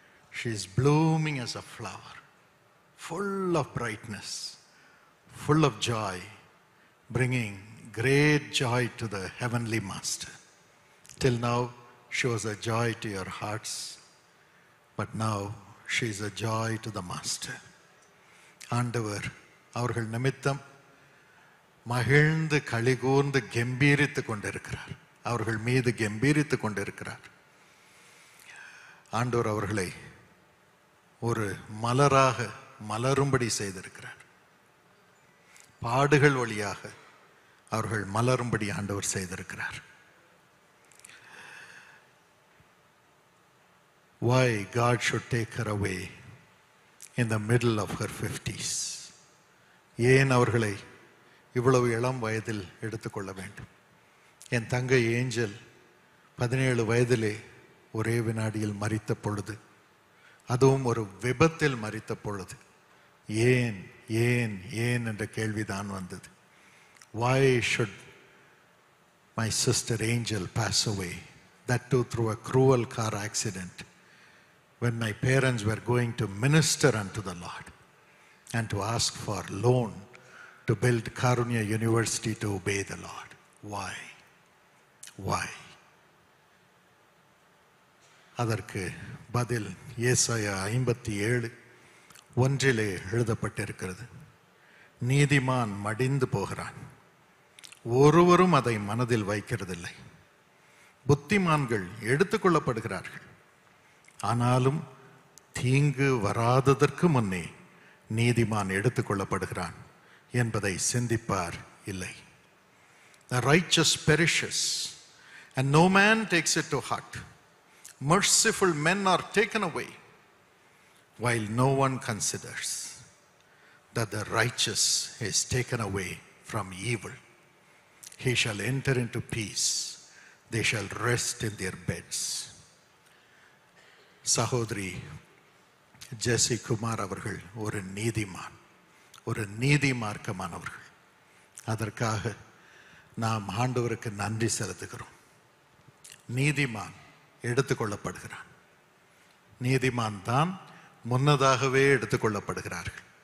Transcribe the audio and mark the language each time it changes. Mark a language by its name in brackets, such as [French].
[English] She is blooming as a flower, full of brightness, full of joy, bringing great joy to the Heavenly Master. Till now, she was a joy to your hearts, but now she is a joy to the Master. [Tamil] ஆண்டவர் அவர்கள் நிமித்தம் மகிழ்ந்து களிகூர்ந்து கம்பீரித்து கொண்டிருக்கிறார். அவர்கள் மீது கம்பீரித்து கொண்டிருக்கிறார். ஆண்டவர் அவர்களை ஒரு மலராக மலரும்படி செய்திருக்கிறார். பாடுகள் வழியாக அவர்கள் மலரும்படி ஆண்டவர் செய்திருக்கிறார். [English] Why God should take her away in the middle of her 50s? [Tamil] ஏன் அவர்களை இவ்வளவு இளம் வயதில் எடுத்துக்கொள்ள வேண்டும்? என் தங்கை ஏஞ்சல் 17 வயதிலே ஒரே வினாடியில் மரித்த பொழுது, அதுவும் ஒரு விபத்தில் மரித்த பொழுது, ஏன் ஏன் ஏன் என்ற கேள்விதான் வந்தது. [English] Why should my sister Angel pass away? That too through a cruel car accident, when my parents were going to minister unto the Lord and to ask for loan to build Karunya University to obey the Lord. Why? Why? [Tamil] அதற்கு பதில் ஏசாயா 57:1 எழுதப்பட்டிருக்கிறது. நீதிமான் மடிந்து போகிறான், ஒருவரும் அதை மனதில் வைக்கிறதில்லை. புத்திமான்கள் எடுத்துக்கொள்ளப்படுகிறார்கள், ஆனாலும் தீங்கு வராததற்கு முன்னே நீதிமான் எடுத்துக்கொள்ளப்படுகிறான் என்பதை சிந்திப்பார் இல்லை. [English] The righteous perishes and no man takes it to heart. Merciful men are taken away, while no one considers that the righteous is taken away from evil. He shall enter into peace. They shall rest in their beds. [Tamil] சகோதரி ஜெசி குமார் அவர்கள் ஒரு நீதிமான், ஒரு நீதி மார்க்கமானவர்கள். அதற்காக நாம் ஆண்டவருக்கு நன்றி செலுத்துகிறோம். நீதிமான் எடுத்துக்கொள்ளப்படுகிறான். நீதிமான் தான் முன்னதாகவே எடுத்துக்கொள்ளப்படுகிறார்கள்.